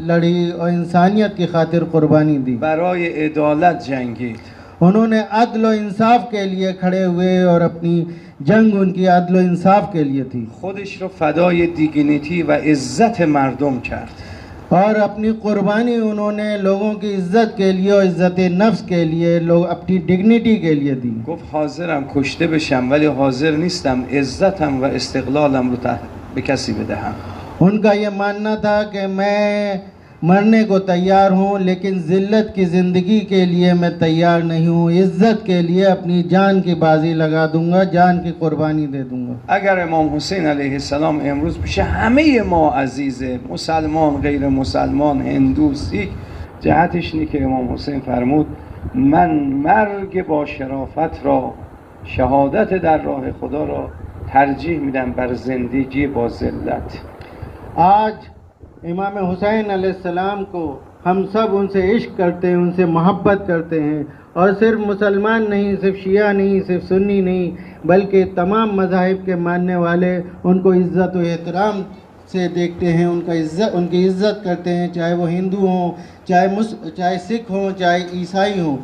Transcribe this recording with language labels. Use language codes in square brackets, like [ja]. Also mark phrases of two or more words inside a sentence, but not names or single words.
[hi] लड़ी और इंसानियत की खातिर कुर्बानी दी। [fa] برای عدالت جنگید. [hi] उन्होंने अदल व इंसाफ के लिए खड़े हुए और अपनी जंग उनकी अदल व इंसाफ के लिए थी [fa] خودش رو فدای دیگنیتی و عزت مردم کرد. [hi] और अपनी कुर्बानी उन्होंने लोगों की इज्जत के लिए और इज्जत नफ्स के लिए, लोग अपनी डिग्निटी के लिए दी। [fa] گفت حاضرم کشته بشم ولی حاضر نیستم عزتم و استقلالم رو به کسی بدهم. [hi] उनका ये मानना था कि मैं मरने को तैयार हूँ लेकिन ज़िल्लत की ज़िंदगी के लिए मैं तैयार नहीं हूँ, इज़्ज़त के लिए अपनी जान की बाजी लगा दूंगा, जान की कुर्बानी दे दूंगा। [fa] اگر امام حسین علیه السلام امروز پیش همه ما عزیزه، مسلمان غیر مسلمان هندو سیک، جهتش اینه که امام حسین فرمود من مرگ با شرافت را، شهادت در راه خدا را ترجیح میدم بر زندگی با ذلت. [hi] आज इमाम हुसैन अलैहिस्सलाम को हम सब उनसे इश्क करते हैं, उनसे मोहब्बत करते हैं और सिर्फ मुसलमान नहीं, सिर्फ शिया नहीं, सिर्फ सुन्नी नहीं, बल्कि तमाम मज़ाहिब के मानने वाले उनको इज़्ज़त व एहतराम से देखते हैं, उनकी इज़्ज़त करते हैं, चाहे वो हिंदू हों, चाहे सिख हों, चाहे ईसाई हों।